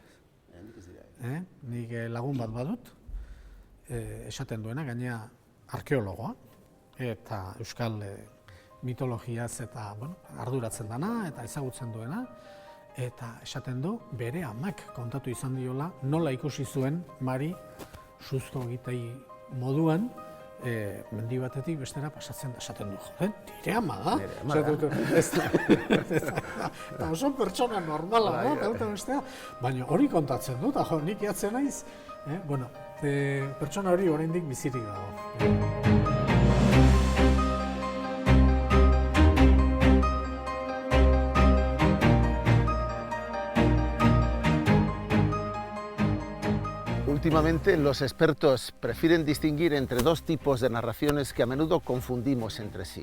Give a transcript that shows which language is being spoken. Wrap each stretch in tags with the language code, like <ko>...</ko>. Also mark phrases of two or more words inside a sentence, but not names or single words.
<eu>Nik lagun bat badut, esaten duena, gainea arkeologoa, eta euskal mitologiaz eta arduratzen dana, eta ezagutzen duena, eta esaten du, bere amak kontatu izan diola, nola ikusi zuen Mari suzko egitei moduan, mendi batetik bestera pasatzen da, esaten du, nire ama da. Eta oso pertsona normala da, baina hori kontatzen du, eta nik jatzen naiz, pertsona hori oraindik bizirik dago.</eu> <es>Últimamente, los expertos prefieren distinguir entre dos tipos de narraciones que a menudo confundimos entre sí.</es>